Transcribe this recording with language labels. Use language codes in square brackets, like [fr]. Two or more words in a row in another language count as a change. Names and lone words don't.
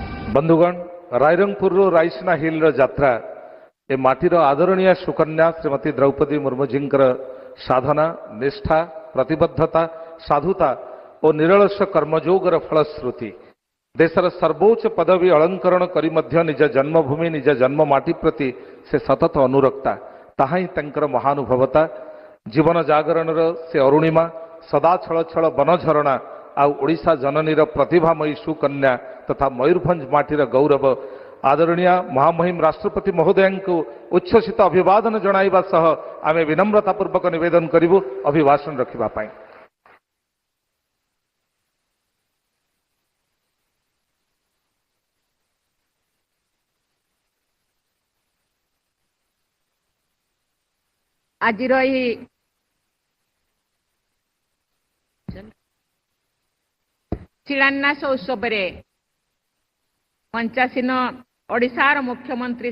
[or] ବନ୍ଧୁଗଣ ରାଇରଙ୍ଗପୁର ରାଇସିନା ହିଲ ଯାତ୍ରା ଏ ମାଟିର ଆଦରଣୀୟ ସୁକନ୍ୟା ଶ୍ରୀମତୀ ଦ୍ରୌପଦୀ ମୁର୍ମୁଜୀ ସାଧନା ନିଷ୍ଠା ପ୍ରତିବଦ୍ଧତା ସାଧୁତା ଓ ନିରଳସ କର୍ମଯୋଗର ଫଳଶ୍ରୁତି ଦେଶର ସର୍ବୋଚ୍ଚ ପଦବୀ ଅଳଙ୍କରଣ କରି ମଧ୍ୟ ନିଜ ଜନ୍ମଭୂମି ନିଜ ଜନ୍ମମାଟି ପ୍ରତି ସେ ସତତ ଅନୁରକ୍ତା ତାହା ହିଁ ତାଙ୍କର ମହାନୁଭବତା ଜୀବନ ଜାଗରଣ ସେ ଅରୁଣିମା ସଦା ଛଳ ଛଳ ବନଝରଣା ଆଉ ଓଡ଼ିଶା ଜନନୀର ପ୍ରତିଭାମୟୀ ସୁକନ୍ୟା ତଥା ମୟୂରଭଞ୍ଜ ମାଟିର ଗୌରବ ଆଦରଣୀୟ ମହାମହିମ ରାଷ୍ଟ୍ରପତି ମହୋଦୟଙ୍କୁ ଉଚ୍ଛ୍ୱସିତ ଅଭିବାଦନ ଜଣାଇବା ସହ ଆମେ ବିନମ୍ରତା ପୂର୍ବକ ନିବେଦନ କରିବୁ ଅଭିଭାଷଣ ରଖିବା ପାଇଁ। ଆଜିର ଶିଳାନ୍ୟାସ ଉତ୍ସବ ମଞ୍ଚାସୀନ ଓଡ଼ିଶାର ମୁଖ୍ୟମନ୍ତ୍ରୀ